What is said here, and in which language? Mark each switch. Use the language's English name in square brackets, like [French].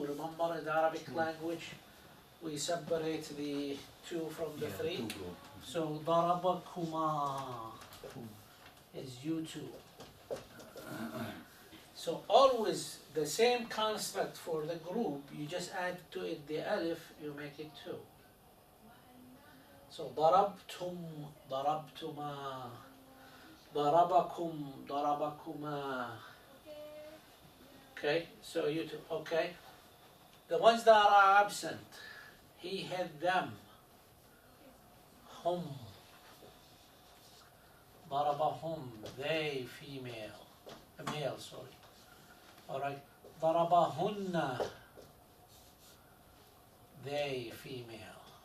[English] Remember in the Arabic language we separate the two from the three. So ضربكما is you two. So always the same construct for the group, you just add to it the alif, you make it two. [Arabic] So ضربتم, ضربتما, ضربكم, ضربكما. [English] Okay, so you two, okay. The ones that are absent, he had them. Hum. ضربهم, they, female. Male, sorry. Alright. ضربهن, they, female.